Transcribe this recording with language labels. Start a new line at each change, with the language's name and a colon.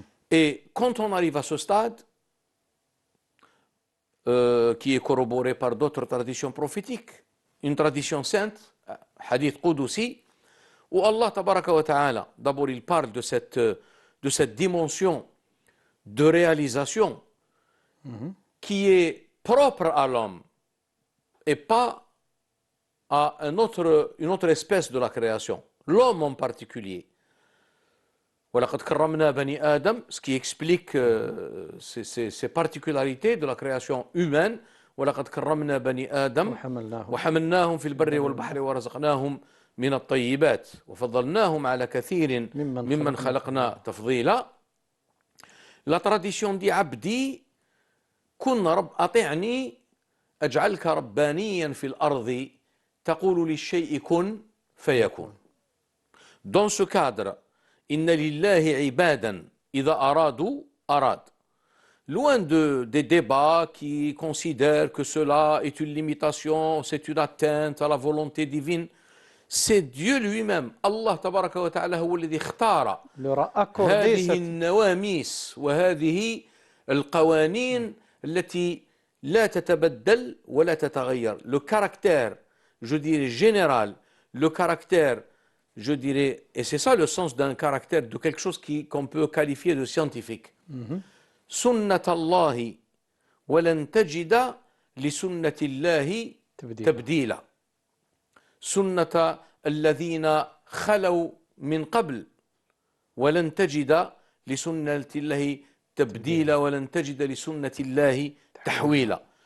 French: Et quand on arrive à ce stade, qui est corroboré par d'autres traditions prophétiques, une tradition sainte, hadith Qudusi, où Allah tabaraka wa ta'ala, d'abord il parle de cette dimension de réalisation qui est propre à l'homme et pas à une autre espèce de la création, l'homme en particulier.
Arabic: وَلَقَدْ كَرَّمْنَا بَنِي آدَمَ,
French: ce qui explique ces particularités de la création humaine.
Arabic: وَلَقَدْ كَرَّمْنَا بَنِي آدَمَ وَحَمَلْنَاهُمْ فِي الْبَرِّ وَالْبَحْرِ وَرَزَقْنَاهُمْ من الطيبات وفضلناهم على كثير ممن خلقنا تفضيلا.
French: La tradition dit
Arabic: عبدي كن رب أطعني أجعلك ربانيا في الأرض تقول للشيء كن فيكون.
French: Dans ce cadre,
Arabic: إن لله عبادا إذا أرادوا أراد.
French: Loin des débats qui considèrent que cela est une limitation, c'est une atteinte à la volonté divine, c'est Dieu lui-même, Allah tabaraka wa ta'ala,
Arabic: هو الذي اختار هذه النواميس وهذه القوانين التي لا تتبدل ولا تتغير.
French: Le caractère, je dirais, général, le caractère, je dirais, et c'est ça le sens d'un caractère, de quelque chose qu'on peut qualifier de scientifique.
Arabic: سنة الله ولن تجد لسنة الله تبديلا. سنة الذين خلوا من قبل ولن تجد لسنة الله تبديلا ولن تجد لسنة الله تحويلا.